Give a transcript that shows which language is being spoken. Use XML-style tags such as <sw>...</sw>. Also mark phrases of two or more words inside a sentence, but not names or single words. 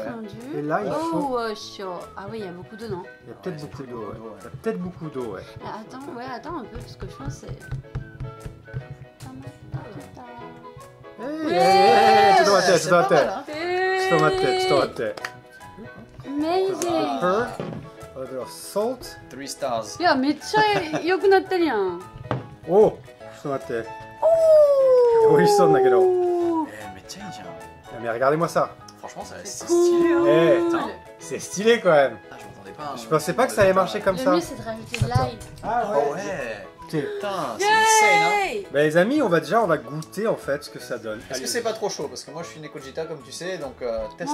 <fr>Et là, il faut. Oh, chaud. Ah oui, il y a beaucoup d'eau, non? Il y a peut-être Ouais, beaucoup c'est d'eau. beaucoup Ouais. d'eau, ouais. Il y a peut-être beaucoup d'eau, ouais. Attends un peu, parce que je pense que c'est. C'est dans ma tête, c'est dans ma pas mal, tête. hein. C'est dans ma tête, c'est dans ma tête.</fr> <en>Amazing! Pepper, a little of salt. 3 stars.</en> <ja>いや、めっちゃ良くなってるやん。 Oh, ちょっと待って。美味しそうだけど。めっちゃいいじゃん。</ja> <fr>Mais regardez-moi ça. Franchement, c'est C'est stylé. Hein. Eh, Putain. c'est stylé quand même. Ah, je m'attendais pas. Je pensais pas que ça allait marcher comme Le ça. mieux, c'est de rajouter de l'ail. Ah Oh ouais. Écoutez, Putain, c'est insane. Hein. Yay! bah, les amis, on va goûter en fait ce que ça donne. Est-ce que c'est pas trop chaud? Parce que moi je suis Nekojita comme tu sais, donc test</fr>